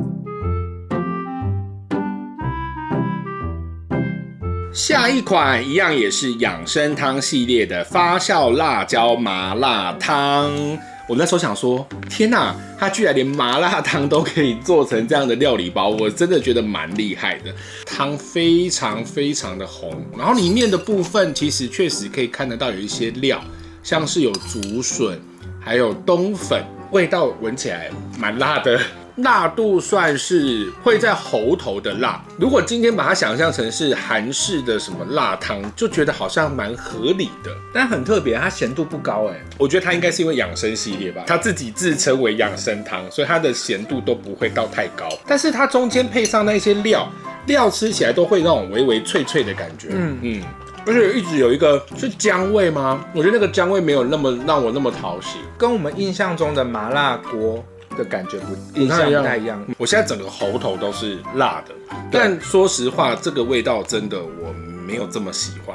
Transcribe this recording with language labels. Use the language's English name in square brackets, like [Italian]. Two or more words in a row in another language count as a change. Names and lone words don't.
[Chinese] 下一款一樣也是養生湯系列的發酵辣椒麻辣湯。我那時候想說，天哪，它居然連麻辣湯都可以做成這樣的料理包，我真的覺得蠻厲害的。湯非常非常的紅，然後裡面的部分其實確實可以看得到有一些料，像是有竹筍，還有冬粉，味道聞起來蠻辣的。辣度算是會在喉頭的辣，如果今天把它想象成是韓式的什麼辣湯，就覺得好像蠻合理的，但很特別，它鹹度不高哎。我覺得它應該是因為養生系列吧，它自己自稱為養生湯，所以它的鹹度都不會到太高，但是它中間配上那些料吃起來都會那種微微脆脆的感覺， 而且一直有一個是薑味嗎？我覺得那個薑味沒有那麼讓我那麼討喜，跟我們印象中的麻辣鍋的感覺印象不太一樣。我現在整個喉頭都是辣的，但說實話，這個味道真的我沒有這麼喜歡。